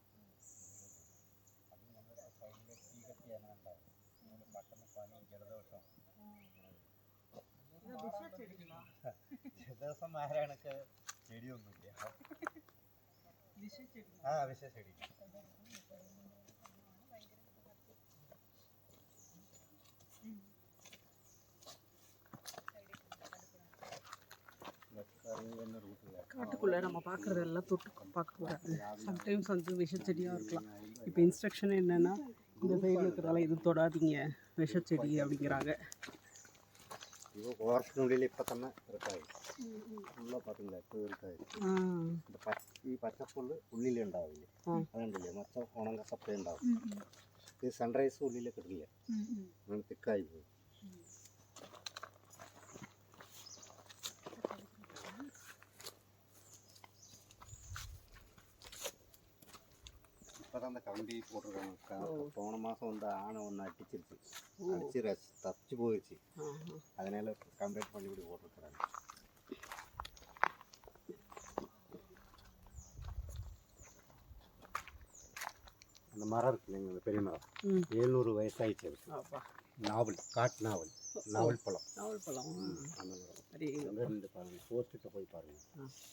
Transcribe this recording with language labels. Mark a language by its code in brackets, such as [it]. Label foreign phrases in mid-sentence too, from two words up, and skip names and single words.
[ml] അത് നമ്മൾ സൈഡിൽ തീ കത്തിയാണ് ഉണ്ടാവും. നമ്മൾ പെട്ടെന്ന് പനി ജലദോഷം ജലദോഷം മാറാനൊക്കെ ചെടിയൊന്നുമില്ല. വിഷ ചെടി. [ta] காட்டுக்குள்ளே நம்ம பார்க்குறதெல்லாம் தொட்டு பார்க்கக்கூடாது. சம்டைம்ஸ் வந்து விஷச்செடியாக இருக்கலாம். இப்போ இன்ஸ்ட்ரக்ஷன் என்னென்னா, இந்த சைடில் இருக்கிறதால இது தொடாதீங்க விஷச்செடி அப்படிங்கிறாங்க. [ml] இப்போ ഫോറസ്റ്റിനുള്ളിൽ ഇപ്പം തന്നെ ഇറക്കായി ഉള്ള പാത്തില്ല ഇപ്പോൾ ഇറക്കായി. ഈ പച്ചപ്പുല്ല് ഉള്ളിലുണ്ടാവില്ലേ, അതുണ്ടല്ലേ മൊത്തം ഉണങ്ങക്കപ്പ ഉണ്ടാവും. ഇത് സൺറൈസ് ഉള്ളിലേക്ക് ഇടില്ല, അങ്ങനെ തിക്കായി പോയി. [ta] இப்போ தான் அந்த கம்பி போட்டிருக்காங்க. போன மாதம் வந்து ஆணை ஒன்று அடிச்சிருச்சு, அடிச்சு தச்சு போயிடுச்சு. அதனால கம்ப்ளீட் பண்ணி இப்படி போட்டிருக்கிறாங்க. அந்த மரம் இருக்கு இல்லைங்க, அந்த பெரிய மரம் 700 வயசாயிடுச்சு. அதுக்கு நாவல், காட்டு நாவல், நாவல் பழம். நாவல் பழம் அந்த மரம் இந்த பாருங்க, போஸ்ட்டுகிட்ட போய் பாருங்க.